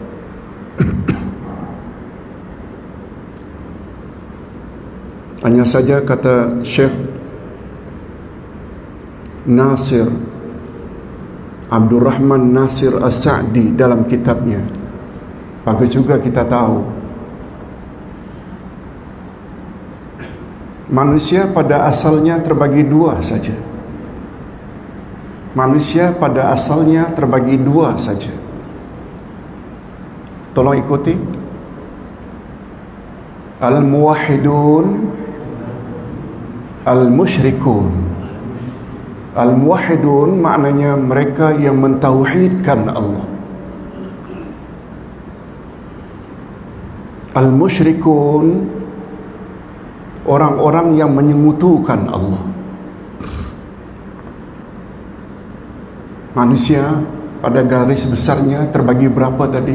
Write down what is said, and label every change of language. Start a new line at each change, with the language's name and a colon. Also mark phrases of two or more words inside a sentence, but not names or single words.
Indonesian: Hanya saja kata Syekh Nasir Abdul Rahman Nasir As-Sa'di dalam kitabnya, bagus juga kita tahu manusia pada asalnya terbagi dua saja. Manusia pada asalnya terbagi dua saja. Tolong ikuti.
Arabic: Al-muwahhidun, al-musyrikun.
Indonesian: Al-muwahhidun maknanya mereka yang mentauhidkan Allah. Al-musyrikun, orang-orang yang menyekutukan Allah. Manusia pada garis besarnya terbagi berapa tadi?